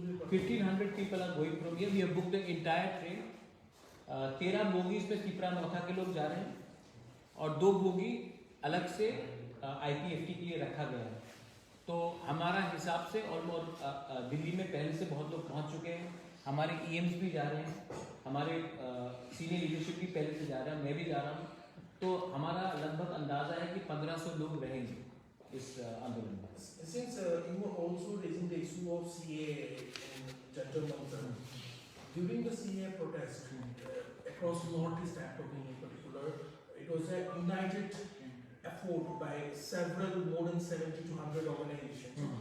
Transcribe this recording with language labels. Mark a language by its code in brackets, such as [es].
[en] 1500 people are going from here. We have booked the entire train. [hi] 13 bogies में त्रिपुरा मोर्चा के लोग जा रहे हैं और 2 बोगी अलग से IPFT के लिए रखा गया है. तो हमारा हिसाब से ऑलमोस्ट दिल्ली में पहले से बहुत लोग पहुंच चुके हैं. हमारे EMs भी जा रहे हैं, हमारे सीनियर लीडरशिप भी पहले से जा रहा है, मैं भी जा रहा हूँ. तो हमारा लगभग अंदाजा है कि 1500 लोग रहेंगे इस आंदोलन में. [en] Since you were also raising the issue of CA and Jantar Mantar, during the CA protest across Northeast I'm talking in particular, it was a united effort by several more than 70 to 100 organizations.